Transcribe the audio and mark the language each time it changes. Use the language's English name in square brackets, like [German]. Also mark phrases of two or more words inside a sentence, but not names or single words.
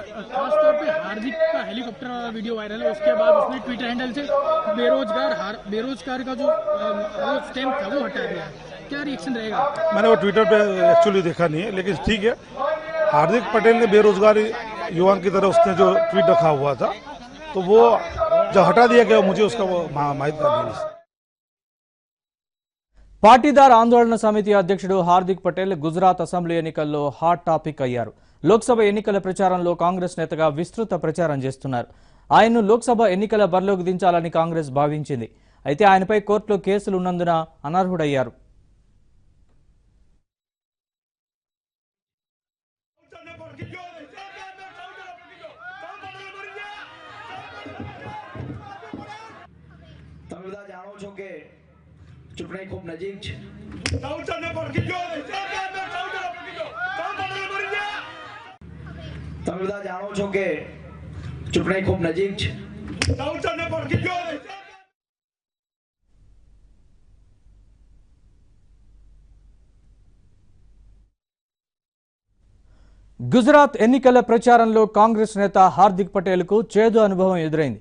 [Hindi] खासतौर पे हार्दिक का हेलीकॉप्टर वाला वीडियो वायरल है, उसके बाद उसने ट्विटर हैंडल से बेरोजगार का जो स्टैम्प था वो हटा दिया। क्या रिएक्शन रहेगा? मैंने वो ट्विटर पे एक्चुअली देखा नहीं है, लेकिन ठीक है, हार्दिक पटेल ने बेरोजगारी युवा की तरह उसने जो ट्वीट रखा हुआ था तो वो जब हटा दिया गया मुझे उसका वो माहिती नहीं। [Telugu] పాటీదార్ ఆందోళన సమితి అధ్యక్షుడు హార్దిక్ పటేల్ గుజరాత్ అసెంబ్లీ ఎన్నికల్లో హాట్ టాపిక్ అయ్యారు. లోక్సభ ఎన్నికల ప్రచారంలో కాంగ్రెస్ నేతగా విస్తృత ప్రచారం చేస్తున్నారు. ఆయన్ను లోక్సభ ఎన్నికల బరిలోకి దించాలని కాంగ్రెస్ భావించింది. అయితే ఆయనపై కోర్టులో కేసులు ఉన్నందున అనర్హుడయ్యారు. [Gujarati] તમે બધા જાણો છો કે ચૂંટણી ખૂબ નજીક છે. તમે બધા જાણો છો કે ચૂંટણી ખૂબ નજીક છે. [Telugu] గుజరాత్ ఎన్నికల ప్రచారంలో కాంగ్రెస్ నేత హార్దిక్ పటేల్కు చేదు అనుభవం ఎదురైంది.